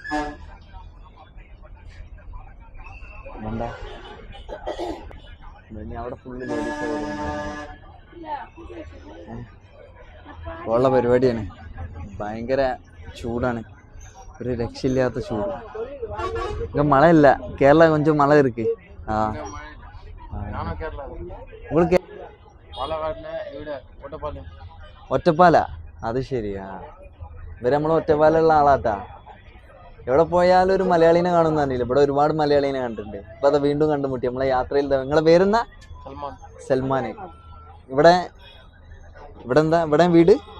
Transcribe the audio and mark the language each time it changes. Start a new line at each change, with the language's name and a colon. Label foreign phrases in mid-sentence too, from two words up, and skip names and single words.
Malayalam: എന്താ അവിടെ
English: full ladies
Malayalam: ഉള്ള പരിപാടിയാണ്. ഭയങ്കര ചൂടാണ്, ഒരു രക്ഷയില്ലാത്ത ചൂട്.
Tamil: ഇங்க மழை இல்ல, கேரளா கொஞ்சம் மழை இருக்கு. உங்களுக்கு ഒറ്റപ്പാല?
Malayalam: അത് ശരിയാ. ഇവര് നമ്മൾ ഒറ്റപ്പാലുള്ള ആളാട്ടാ. എവിടെ പോയാലും ഒരു മലയാളീനെ കാണുന്ന അറിയില്ല. ഇവിടെ ഒരുപാട് മലയാളീനെ കണ്ടിട്ടുണ്ട്. ഇപ്പൊ അത് വീണ്ടും കണ്ടുമുട്ടി നമ്മളെ യാത്രയിൽ. നിങ്ങളെ പേരെന്താ? സൽമാൻ. ഇവിടെ ഇവിടെ എന്താ, ഇവിടെ വീട്?